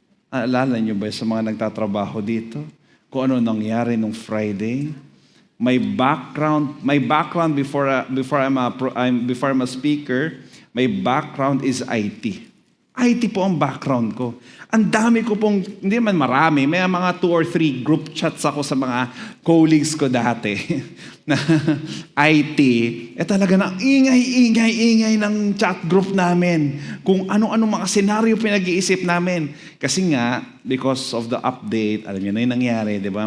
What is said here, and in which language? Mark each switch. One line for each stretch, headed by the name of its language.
Filipino: Alala niyo ba sa mga nagtatrabaho dito? Kung ano nangyari nung Friday?
English: My background before I'm a speaker, my background is IT.
Filipino: IT po ang background ko. Ang dami ko pong, hindi man marami, may mga 2 or 3 group chats ako sa mga colleagues ko dati na IT. Talaga na ingay ng chat group namin. Kung ano-ano mga senaryo pinag-iisip namin. Kasi nga,
English: because of the update,
Filipino: alam niyo na yung nangyari, di ba?